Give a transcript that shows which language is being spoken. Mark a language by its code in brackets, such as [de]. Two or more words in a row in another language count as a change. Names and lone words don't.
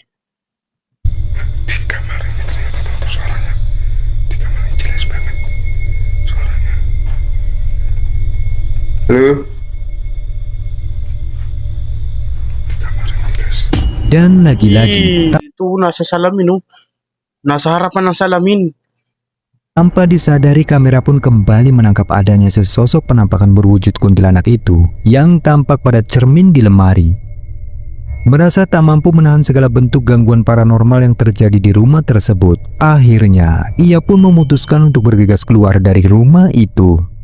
[id] Di kamar ini ternyata tuh suaranya. Di kamar ini jelas banget suaranya. Halo? Di kamar ini, guys. Dan lagi-lagi, [tl] Itu nasa salamin no. Nasa harapan ng salamin. [id] tanpa disadari, kamera pun kembali menangkap adanya sesosok penampakan berwujud kuntilanak itu yang tampak pada cermin di lemari. Merasa tak mampu menahan segala bentuk gangguan paranormal yang terjadi di rumah tersebut, akhirnya ia pun memutuskan untuk bergegas keluar dari rumah itu.